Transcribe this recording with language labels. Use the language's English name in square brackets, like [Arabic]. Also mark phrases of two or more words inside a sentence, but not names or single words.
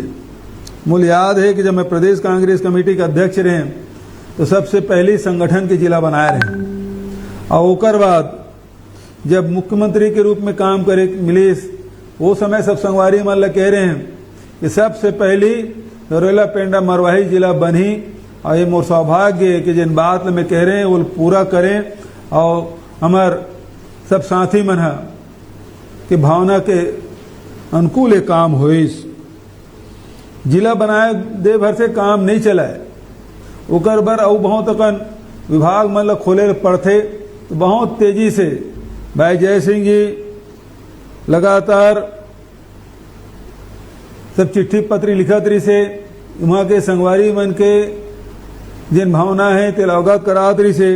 [Chhattisgarhi] मुझे याद है कि जब मैं प्रदेश कांग्रेस कमेटी के अध्यक्ष रहे तो सबसे पहले संगठन के जिला बनाए रहे और ओकर बाद जब मुख्यमंत्री के रूप में काम करे मिले वो समय सब संगवारी मन ला कह रहे हैं कि सबसे पहली नरेला पेंडा मरवाही जिला बनी और ये मोर सौभाग्य है कि जिन बात में कह रहे हैं वो पूरा करें और हमार सब साथी मन के भावना के अनुकूल ये काम होइस। जिला बनाए दे भर से काम नहीं चलाए, ओकर बर और बहुत अकन विभाग मन ला खोले पड़ते तो बहुत तेजी से भाई जय सिंह जी लगातार सब चिट्ठी पत्री लिखत रही से, वहाँ के संगवारी मन के जिन भावना है तेल अवगत करात रही से।